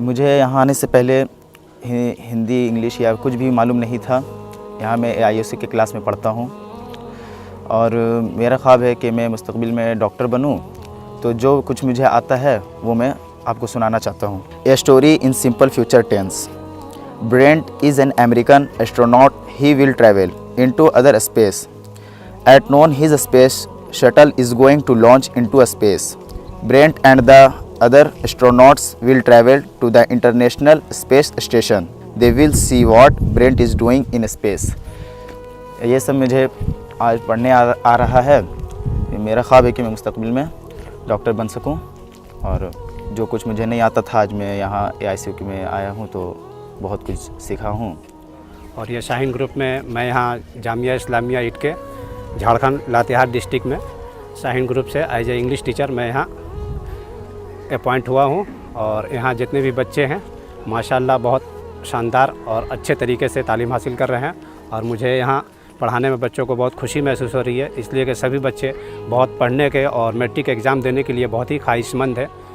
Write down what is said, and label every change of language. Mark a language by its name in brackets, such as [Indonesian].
[Hindi] मुझे यहाँ आने से पहले हिंदी इंग्लिश या कुछ भी मालूम नहीं था। यहाँ मैं AIOC के क्लास में पढ़ता हूँ और मेरा ख्वाब है कि मैं मुस्तक़बिल में डॉक्टर बनूँ, तो जो कुछ मुझे आता है वो मैं आपको सुनाना चाहता हूँ। [English] A story in simple future tense. Brent is an American astronaut. He will travel into other space. At noon, his space shuttle is going to launch into space. Brent and the other astronauts will travel to the International Space Station. They will see what Brent is doing in space. [Hindi] ये सब मुझे आज पढ़ने आ रहा है। मेरा ख्वाब है कि मैं मुस्तक़बिल में डॉक्टर बन सकूं और जो कुछ मुझे नहीं आता था आज मैं यहाँ AIOC में आया हूँ तो बहुत कुछ सीखा हूँ। और ये शाहीन ग्रुप में मैं यहाँ जामिया इस्लामिया ईट के झारखंड लातेहार डिस्ट्रिक्ट में शाहीन ग्रुप से एज ए इंग्लिश टीचर मैं यहाँ अपॉइंट हुआ हूँ और यहाँ जितने भी बच्चे हैं माशाल्लाह बहुत शानदार और अच्छे तरीके से तालीम हासिल कर रहे हैं और मुझे यहाँ पढ़ाने में बच्चों को बहुत खुशी महसूस हो रही है, इसलिए कि सभी बच्चे बहुत पढ़ने के और मैट्रिक एग्ज़ाम देने के लिए बहुत ही ख्वाहिशमंद है।